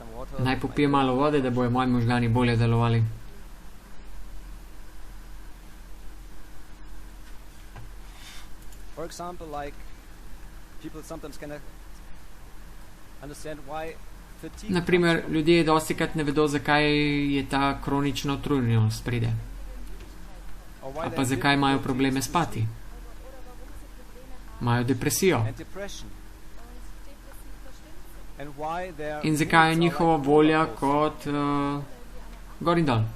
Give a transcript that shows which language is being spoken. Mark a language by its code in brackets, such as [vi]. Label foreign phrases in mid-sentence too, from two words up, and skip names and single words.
[sl] Naj popijem malo vode, da bojo moji možgani bolje delovali. [en] For example, like people sometimes cannot understand why fatigue. [sl] Naprimer, ljudje dostikrat ne vedo, zakaj je ta kronična utrujenost pride. Ali pa zakaj imajo probleme spati. Imajo depresijo. In zakaj je njihova volja kot gor in dol.